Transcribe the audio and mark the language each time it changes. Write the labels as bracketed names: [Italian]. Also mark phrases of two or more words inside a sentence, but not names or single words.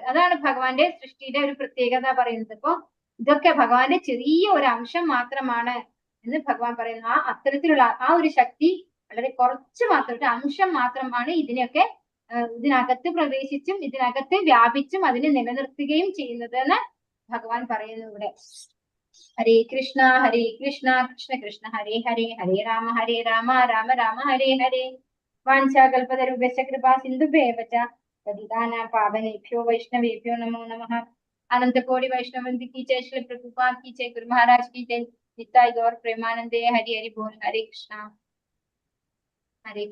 [Malayalam] അതാണ് ഭഗവാന്റെ സൃഷ്ടിയുടെ ഒരു പ്രത്യേകത പറയുന്നത്. അപ്പൊ ഇതൊക്കെ ഭഗവാന്റെ ചെറിയ ഒരു അംശം മാത്രമാണ് എന്ന് ഭഗവാൻ പറയുന്നു. അത്തരത്തിലുള്ള ആ ഒരു ശക്തി വളരെ കുറച്ച് മാത്രം, ഒരു അംശം മാത്രമാണ് ഇതിനൊക്കെ ഇതിനകത്ത് പ്രവേശിച്ചും ഇതിനകത്ത് വ്യാപിച്ചും അതിനെ നിലനിർത്തുകയും ചെയ്യുന്നത് എന്ന് ഭഗവാൻ പറയുന്നു ഇവിടെ. [Sanskrit] ഹരേ കൃഷ്ണ കൃഷ്ണ കൃഷ്ണ ഹരേ ഹരേ, ഹരേ രാമ രാമ രാമ ഹരേ ഹരേ. വാഞ്ചാകൽപതരുഭ്യശ്ച കൃപാ സിന്ധുഭ്യേവ ച പതിതാനാം പാവനേഭ്യോ വൈഷ്ണവേഭ്യോ നമോ നമഃ. [Hindi] अनंतकोटि वैष्णव वृंद की जय, श्री प्रभुपाद की जय, गुरु महाराज की जय, निताई गौर प्रेमानंदे, हरि हरि बोल। [Sanskrit] हरे कृष्णा हरे